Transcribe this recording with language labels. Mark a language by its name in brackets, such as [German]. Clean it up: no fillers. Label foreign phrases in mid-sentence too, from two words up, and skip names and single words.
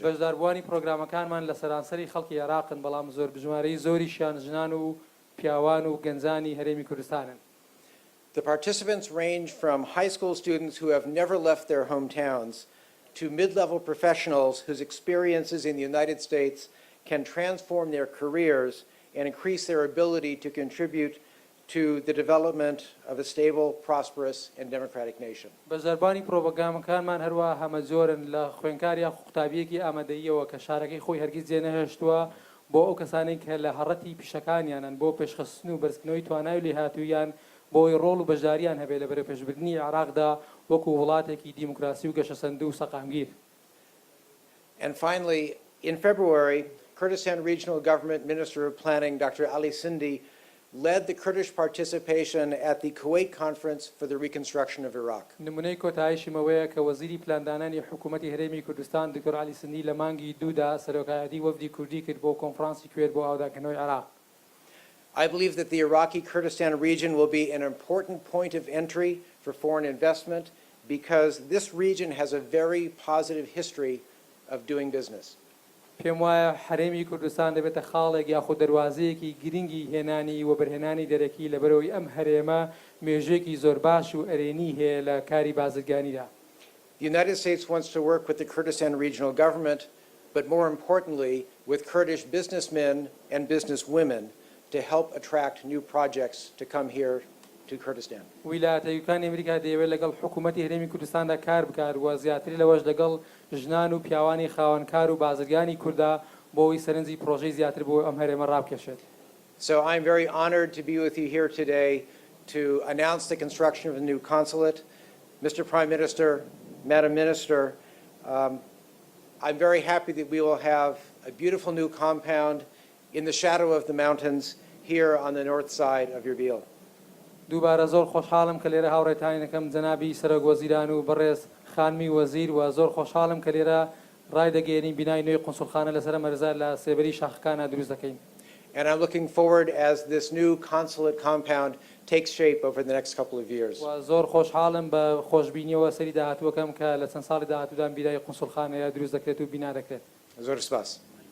[Central Kurdish] بەشداربووانی پرۆگرامەکانمان لە سەرانسەری خەڵکی عراقن بەڵام زۆر بژمارەی زۆریشیان ژنان و پیاوان و گەنجانی هەرێمی کوردستانن. [English] The participants range from high school students who have never left their hometowns to mid-level professionals whose experiences in the United States can transform their careers and increase their ability to contribute to the development of a stable, prosperous, and democratic nation. [Central Kurdish] بەزەربانی پرۆگرامەکانمان هەروە هەمە زۆرن لە خوێندکاریە قوتابیەکی ئامادەییەوە کە شارەکەی خۆی هەرگیز جێ نەهێشتووە بۆ ئەو کەسانێک کە لە هەڕەتی پیشەکانیانن بۆ پێشخستن و بەرزکردنەوەی توانای و لێهاتوویان بۆی ڕۆڵ و بەشداریان هەبێت لە بەرەو پێشبردننی عێراقدا وەکو وڵاتێکی دیموکراسی و گەشەسەند و سەقامگیر. [English] And finally, in February, Kurdistan Regional Government Minister of Planning, Dr. Ali Sindi, led the Kurdish participation at the Kuwait Conference for the Reconstruction of Iraq. [Central Kurdish] نمونەی کۆتایشیمەوەیە کە وەزیری پلاندانانی حکوومەتی هەرێمی کوردستان دکتۆر علی سندی لە مانگی دوودا سەرۆکایەتی وەفدی کوردی کرد بۆ کۆنفرانسی کوێر بۆ ئاوداکردنەوەی عێراق. [English] I believe that the Iraqi Kurdistan region will be an important point of entry for foreign investment because this region has a very positive history of doing business. [Central Kurdish] پێم وایە حرێمی کوردستان دەبێتە خاڵێک یاخود دەواازەیەکی گرنگی هێنانی و بەرهێنانی دەرەکی لە بەرەوەی ئەم هەرێمە مێژوێکی زۆر باش و ئەرێنی هەیە لە کاری بازرگانیدا. [English] The United States wants to work with the Kurdistan regional government, but more importantly, with Kurdish businessmen and businesswomen to help attract new projects to come here to Kurdistan. [Central Kurdish] ویلایەتە یەکانی ئەمریکا دەیەوێت لەگەڵ حکوومەتی هەرێمی کوردستاندا کار بکات و زیاتری لەوەش لەگەڵ ژنان و پیاوانی خاوەنکار و بازرگانی کووردا بۆەوەی سەرنجی پرۆژەی زیاتر بۆ ئەم هەرێمە ڕابکێشێت. [English] So I'm very honored to be with you here today to announce the construction of a new consulate. Mr. Prime Minister, Madam Minister, I'm very happy that we will have a beautiful new compound in the shadow of the mountains here on the north side of Erbil. [Central Kurdish] دووبارە زۆر خۆشحاڵم کە لێرە هاوڕێتانەکەم جەنابی سەرۆک وەزیران و بەڕێز خانمی وەزیر و زۆر خۆشحاڵم کە لێرە ڕای دەگەێنین بینای نوێی قونسوڵخانە لەسەر مەرزە لە سێبەری شاخەکانە دروست دەکەین. [English] And I'm looking forward as this new consulate compound takes shape over the next couple of years. [Central Kurdish] و زۆر خۆشحاڵم بە خۆشببینیەوە سەری داهاتووەکەم کە لە چەند ساڵی داهاتوودان بیرای قونسوڵخانەیە دروست دەکرێت و بینا دەکرێت. زۆر سپاس.